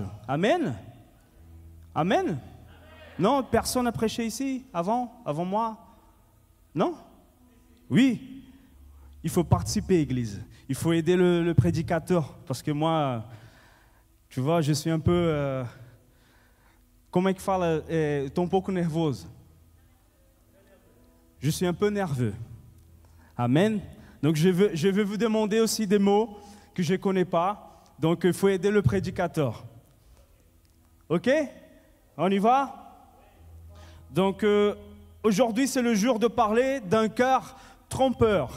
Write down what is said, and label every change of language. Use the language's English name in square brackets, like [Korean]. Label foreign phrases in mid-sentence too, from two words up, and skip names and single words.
[French] Amen. Amen. Non, personne n'a prêché ici avant moi? Non? Oui. Il faut participer, Église. Il faut aider le prédicateur. Parce que moi, tu vois, je suis un peu... [Portuguese] como é que fala? Estou um pouco nervoso. [French] Je suis un peu nerveux. Amen. Donc, je veux vous demander aussi des mots que je ne connais pas. Donc, il faut aider le prédicateur. OK? On y va? Donc, aujourd'hui, c'est le jour de parler d'un cœur trompeur.